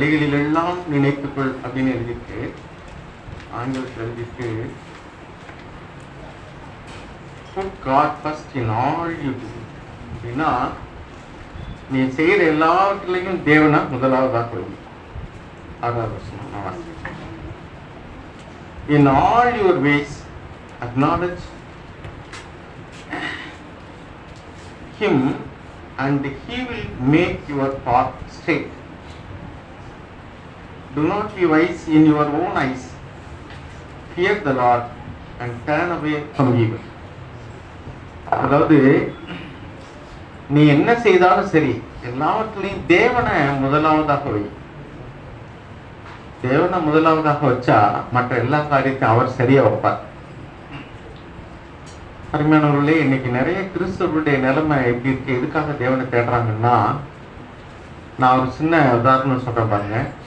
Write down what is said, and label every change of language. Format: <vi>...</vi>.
<ta>வழிகளில் எல்லாம் நினைத்துக்கொள் அப்படின்னு எழுதிட்டு ஆங்கிலத்தில் எழுதிட்டு</ta> <en>put God first in all you do</en> <ta>அப்படின்னா நீ செய்கிற எல்லாவற்றிலையும் தேவனை முதலாவதாக கொள்ளும். அதாவது நான் வாசிக்கிறேன்.</ta> <en>In all your ways acknowledge him and he will make your path straight. Do not be wise in your own eyes. Fear the Lord and turn away from evil.</en> <ta>அதாவது நீ என்ன செய்தாலும் சரி, எல்லாவற்றிலையும் தேவனை முதலாவதாக வை. தேவனை முதலாவதாக வச்சா மற்ற எல்லா காரியத்தையும் அவர் சரியா வைப்பார். அருமையானவர்களே, இன்னைக்கு நிறைய கிறிஸ்தவர்களுடைய நிலைமை எப்படி இருக்கு, எதுக்காக தேவனை தேடுறாங்கன்னா, நான் ஒரு சின்ன உதாரணம் சொல்றேன் பாருங்க.</ta>